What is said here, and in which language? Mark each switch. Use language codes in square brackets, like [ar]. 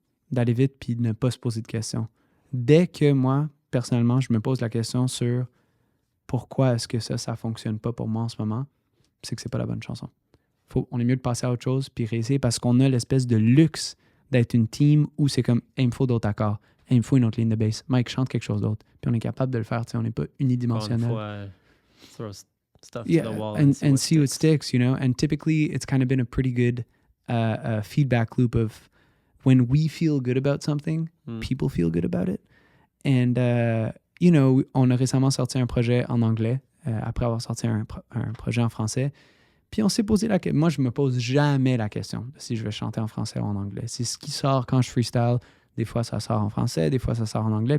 [fr] D'aller vite puis de ne pas se poser de questions. Dès que moi, personnellement, je me pose la question sur pourquoi est-ce que ça fonctionne pas pour moi en ce moment, c'est que c'est pas la bonne chanson. On est mieux de passer à autre chose puis réessayer parce qu'on a l'espèce de luxe d'être une team où c'est comme il me faut d'autres accords, il me faut une autre ligne de bass. Mike chante quelque chose d'autre. Puis on est capable de le faire, on n'est pas unidimensionnel. [en] Throw stuff to the wall and see what sticks, And typically it's kind of been a pretty good feedback loop of when we feel good about something, people feel good about it. [fr] And, on a récemment sorti un projet en anglais après avoir sorti un projet en français. Puis on s'est posé la question. Moi, je me pose jamais la question de si je vais chanter en français ou en anglais. C'est ce qui sort quand je freestyle. Des fois, ça sort en français, des fois, ça sort en anglais.